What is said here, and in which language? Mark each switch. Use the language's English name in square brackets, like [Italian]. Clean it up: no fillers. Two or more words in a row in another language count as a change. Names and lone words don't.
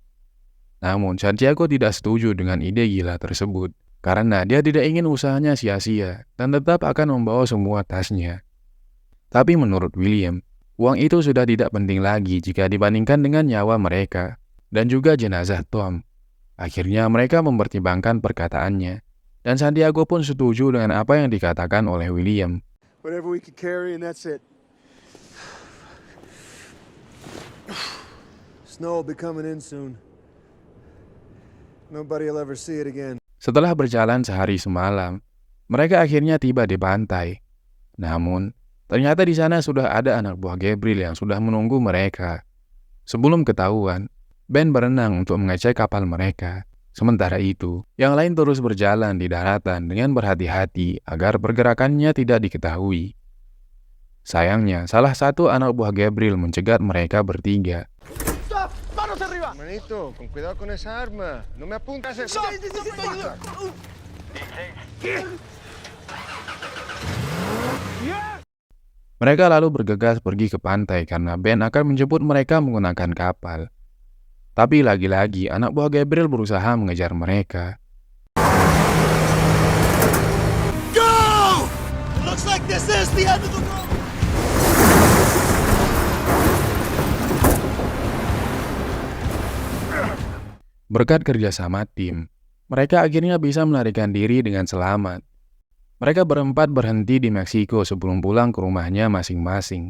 [Indonesian] Namun, Santiago tidak setuju dengan ide gila tersebut, karena dia tidak ingin usahanya sia-sia dan tetap akan membawa semua tasnya. Tapi menurut William, uang itu sudah tidak penting lagi jika dibandingkan dengan nyawa mereka dan juga jenazah Tom. Akhirnya mereka mempertimbangkan perkataannya, dan Santiago pun setuju dengan apa yang dikatakan oleh William. [English] Whatever we can carry, and that's it. Snow will be coming in soon. Nobody will ever see it again. [Indonesian] Setelah berjalan sehari semalam, mereka akhirnya tiba di pantai. Namun, ternyata di sana sudah ada anak buah Gabriel yang sudah menunggu mereka. Sebelum ketahuan, Ben berenang untuk mengecek kapal mereka. Sementara itu, yang lain terus berjalan di daratan dengan berhati-hati agar pergerakannya tidak diketahui. Sayangnya, salah satu anak buah Gabriel mencegat mereka bertiga. [English] Stop! [Spanish] Manos arriba! Manito, con cuidado con esa arma. No me apuntas eso. [Indonesian] Mereka lalu bergegas pergi ke pantai karena Ben akan menjemput mereka menggunakan kapal. Tapi lagi-lagi anak buah Gabriel berusaha mengejar mereka. [English] Go! It looks like this is the end of the road. [Indonesian] Berkat kerjasama tim, mereka akhirnya bisa melarikan diri dengan selamat. Mereka berempat berhenti di Meksiko sebelum pulang ke rumahnya masing-masing.